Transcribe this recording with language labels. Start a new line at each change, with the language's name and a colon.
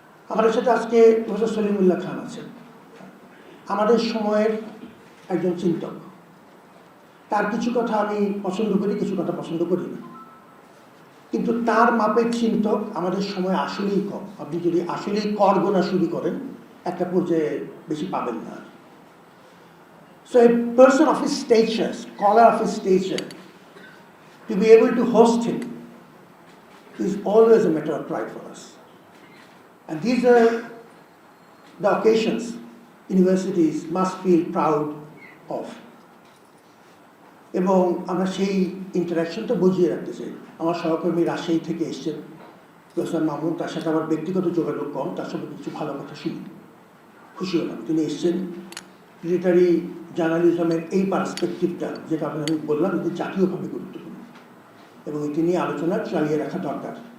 Bangla: আমাদের সাথে আজকে প্রফেসর সলিমুল্লাহ খান আছেন, আমাদের সময়ের একজন চিন্তক। তার কিছু কথা আমি পছন্দ করি, কিছু কথা পছন্দ করি না, কিন্তু তার মাপের চিন্তক আমাদের সময় আসলেই কম। আপনি যদি আসলেই কর গোনা শুরু করেন একটা পর্যায়ে বেশি পাবেন না।
English: So a person of his stature, scholar of his stature, to be able to host him is always a matter of pride for us. And these are the occasions universities must feel proud of.
Bangla: এবং আমরা সেই ইন্টারাকশনটা বুঝিয়ে রাখতে চাই। আমার সহকর্মী রাজশাহী থেকে এসছেন প্রফেসর মামুন, তার সাথে আমার ব্যক্তিগত যোগাযোগ কম, তার সঙ্গে কিছু ভালো কথা শুনি, খুশি হলাম তিনি এসছেন। লিটারি জার্নালিজমের এই পার্সপেক্টিভটা যেটা আমি বললাম এটি জাতীয়ভাবে গুরুত্বপূর্ণ এবং এটি নিয়ে আলোচনা চালিয়ে রাখা দরকার।